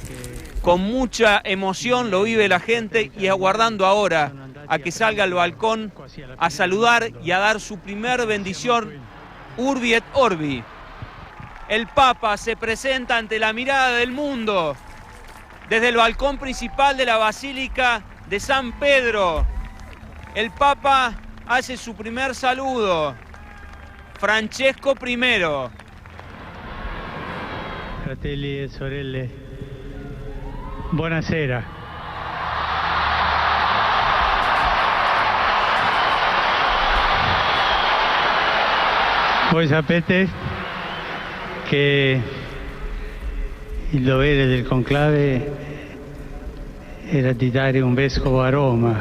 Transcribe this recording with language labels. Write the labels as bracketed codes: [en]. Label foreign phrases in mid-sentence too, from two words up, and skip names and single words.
[es] Con mucha emoción lo vive la gente y aguardando ahora a que salga al balcón a saludar y a dar su primer bendición, [la] Urbi et Orbi. [es] El Papa se presenta ante la mirada del mundo desde el balcón principal de la Basílica de San Pedro. El Papa hace su primer saludo. Francesco I. [it] Fratelli e sorelle, buonasera. Voi sapete che il dovere del conclave era di dare un vescovo a Roma.